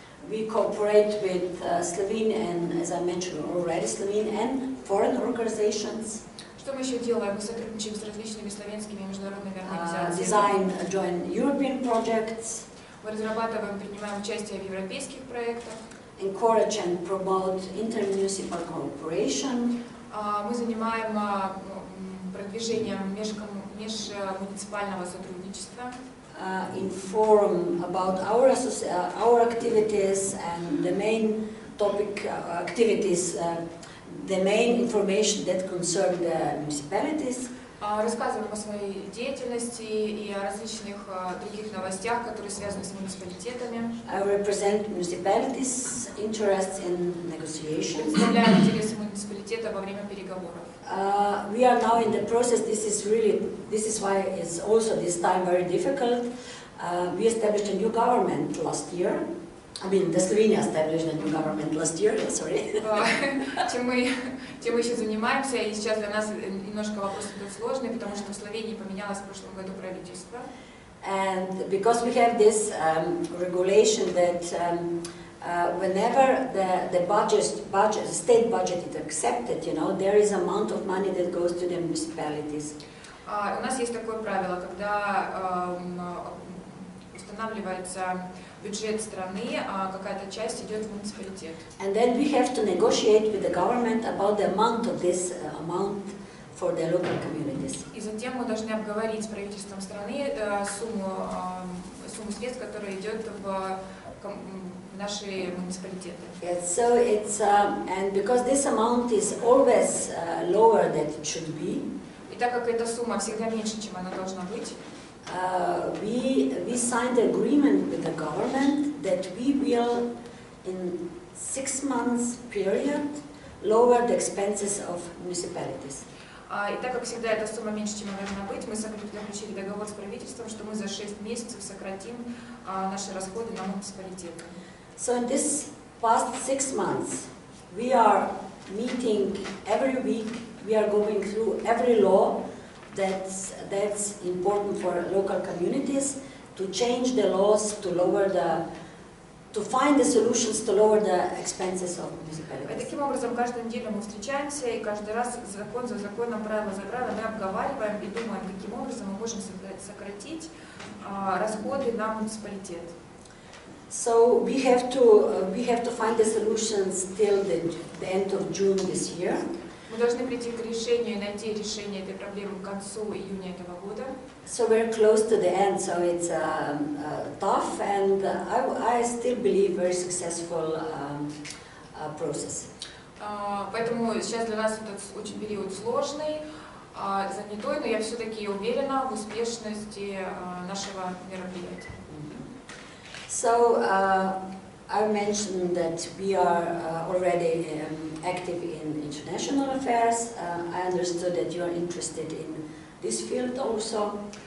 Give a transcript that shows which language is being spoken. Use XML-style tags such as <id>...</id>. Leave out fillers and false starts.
<en>We cooperate with Slovene and, as I mentioned already, Slovene and foreign organizations.</en> <ru>Что мы еще делаем? Мы сотрудничаем с различными словенскими международными организациями.</ru> <en>Design joint European projects.</en> <ru>Мы разрабатываем, принимаем участие в европейских проектах.</ru> <en>Encourage and promote intermunicipal cooperation.</en> <ru>Мы занимаем продвижением межмуниципального сотрудничества.</ru> <en>Inform about our activities and the main topic activities, the main information that concern the municipalities.</en> <ru>Рассказываем о своей деятельности и о различных других новостях, которые связаны с муниципалитетами.</ru> <en>I represent municipalities' interests in negotiations.</en> <ru>Представляем интересы муниципалитета во время переговоров.</ru> <en>We are now in the process. This is why it's also this time very difficult. We established a new government last year. I mean, the Slovenia established a new government last year. Sorry.</en> <ru>Чем мы еще занимаемся, и сейчас для нас немножко вопрос идет сложный, потому что в Словении поменялось в прошлом году правительство.</ru> <en>And because we have this regulation that whenever the state budget is accepted, you know, there is amount of money that goes to the municipalities.</en> <ru>У нас есть такое правило, когда устанавливается бюджет страны, какая-то часть идет в муниципалитет.</ru> <en>And then we have to negotiate with the government about the amount of this amount for the local communities.</en> <ru>И затем мы должны обговорить с правительством страны сумму средств, которая идет в наши муниципалитеты.</ru> <en>Yes, so it's and because this amount is always lower than it should be.</en> <ru>И так как эта сумма всегда меньше, чем она должна быть,</ru> <en>we signed an agreement with the government that we will, in 6 months period, lower the expenses of municipalities.</en> <ru>И так как всегда эта сумма меньше, чем она должна быть, мы заключили договор с правительством, что мы за 6 месяцев сократим наши расходы на муниципалитеты.</ru> <en>So in this past 6 months, we are meeting every week we are going through every law that's important for local communities, to change the laws, to find the solutions to lower the expenses of municipalities.</en> <ru>Таким образом, каждую неделю мы встречаемся, и каждый раз закон за законом, правило за правилом мы обговариваем и думаем, каким образом мы можем сократить расходы на муниципалитет.</ru> <en>So we have to find the solutions till the end of June this year.</en> <ru>Мы должны прийти к решению и найти решение этой проблемы к концу июня этого года.</ru> <en>So we're close to the end, so it's tough, and I still believe very successful process.</en> <ru>Поэтому сейчас для нас этот очень период сложный, занятой, но я все-таки уверена в успешности нашего мероприятия.</ru> <en>So I mentioned that we are already active in international affairs. I understood that you are interested in this field also.</en>